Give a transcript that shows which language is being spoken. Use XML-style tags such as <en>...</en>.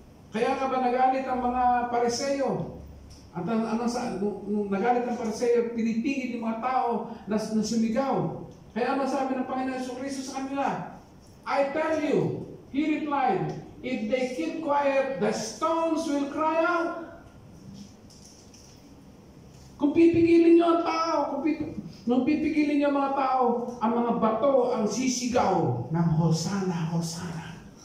<tl>Kaya nga ba nagalit ang mga Pariseo? At nung nagalit ang Pariseo, pinipigil yung mga tao na sumigaw. Kaya ano sabi ng Panginoon Jesucristo sa kanila?</tl> <en>I tell you, he replied, if they keep quiet, the stones will cry out.</en> <tl>Kung pipigilin niyo ang tao, nung pipigilin niyo ang mga tao, ang mga bato ang sisigaw ng Hosanna, Hosanna.</tl>